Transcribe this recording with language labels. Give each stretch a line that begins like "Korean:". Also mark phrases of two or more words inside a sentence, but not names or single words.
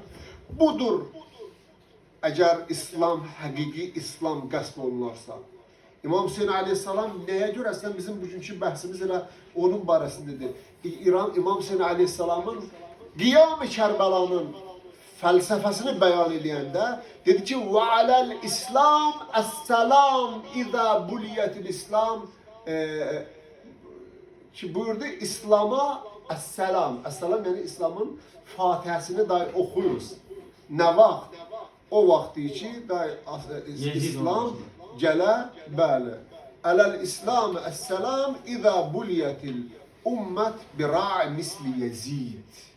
Azerbaijani: Budur, əgər İslam, həqiqi İslam qəsb olunarsa. İmam Hüseyin Aleyhisselam nəyə görə əslən bizim bugünkü bəhsimiz elə onun barəsindədir. İmam Hüseyin Aleyhisselamın Qiyam-ı Kərbəlanın fəlsəfəsini bəyan edəndə dedi ki,
Arabic: وَعَلَى الْإِسْلَامِ السَّلَامِ اِذَا بُلِيَتِ الْإِسْلام
Azerbaijani: ki buyurdu İslam'a Əssalam. Əssalam yəni İslamın Fatihəsini dahi oxuyuruz. Nə vaxt? O vaxtı ki, İslam gələ, bəli.
Arabic: على الإسلام، السلام، إذا بليت الأمة براع مثل يزيد.